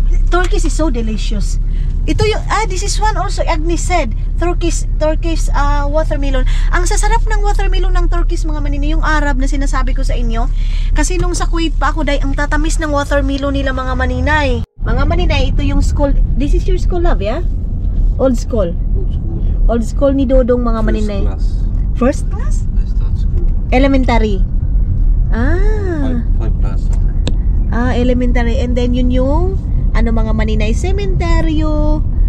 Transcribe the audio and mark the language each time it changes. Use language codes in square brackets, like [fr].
[en] Turkish is so delicious. [tl] Ito yung, [en] this is one also, Agnes said. Turkish watermelon. [tl] Ang sasarap ng watermelon ng Turkish mga maninay, yung Arab na sinasabi ko sa inyo. Kasi nung sa Kuwait pa ako, Day, ang tatamis ng watermelon nila mga maninay. Mga maninay, ito yung school. [en] This is your school, love, yeah? Old school. Old school [tl] ni Dodong mga maninay. [en] First class? I start school. Elementary. 5 plus. [tl] Elementary. [en] And then [tl] yun yung mga maninay, sementeryo.